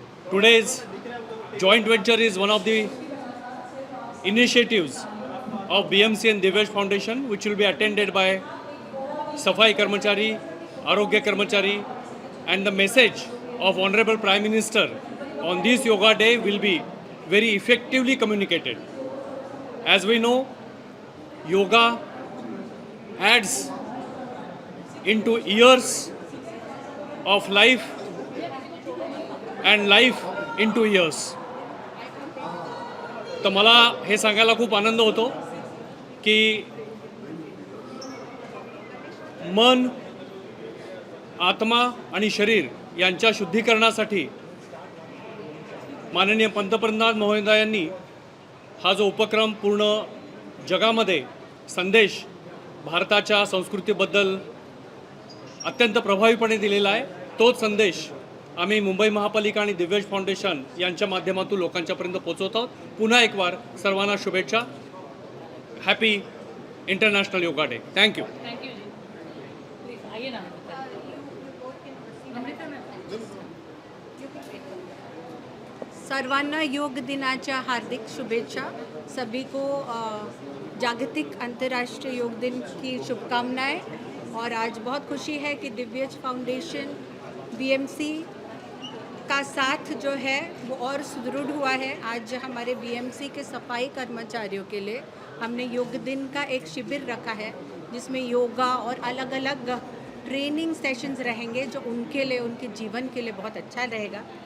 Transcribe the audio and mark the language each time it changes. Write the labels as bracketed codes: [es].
[en] Today's joint venture is one of the initiatives of BMC and Divyash Foundation, which will be attended by Safai Karmachari, Arogya Karmachari, and the message of Honorable Prime Minister on this Yoga Day will be very effectively communicated. As we know, yoga adds into years of life and life into years. [mr] तर मला हे सांगायला खूप आनंद होतो की मन, आत्मा आणि शरीर यांच्या शुद्धीकरणासाठी माननीय पंतप्रधान महोदयांनी हा जो उपक्रम पूर्ण जगामध्ये संदेश भारताच्या संस्कृतीबद्दल अत्यंत प्रभावीपणे दिलेला आहे, तोच संदेश आम्ही मुंबई महापालिका आणि दिव्याश फाउंडेशन यांच्या माध्यमातून लोकांच्यापर्यंत पोहोचवत आहोत. पुन्हा एक बार सर्वांना शुभेच्छा. [en] Happy international yoga day. Thank you. [mr] सर्वांना योग दिनाच्या हार्दिक शुभेच्छा. [hi] सभी को जागतिक अंतर्राष्ट्रीय योग दिन की शुभकामनाएं. और आज बहुत खुशी है कि दिव्याश फाउंडेशन बीएमसी का साथ जो है वो और सुदृढ़ हुआ है. आज हमारे बीएमसी के सफाई कर्मचारियों के लिए हमने योग दिन का एक शिविर रखा है, जिसमें योगा और अलग अलग ट्रेनिंग सेशंस रहेंगे जो उनके लिए, उनके जीवन के लिए बहुत अच्छा रहेगा.